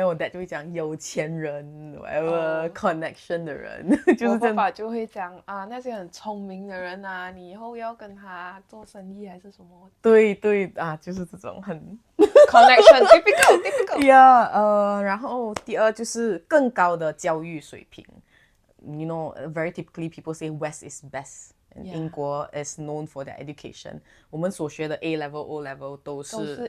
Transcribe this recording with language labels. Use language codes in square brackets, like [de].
[zh] 我 dad 就会讲有钱人 [en] whatever connection [zh] 的人，就是这样。我爸爸就会讲啊，那些很聪明的人啊，你以后要跟他做生意还是什么？对啊，就是这种很 [en] connection typical。 [zh] 呀，然后第二就是更高的教育水平。 [en] You know, very typically people say West is best. 英国 is known for their education。 [zh] 我们所学的 A level、O level 都是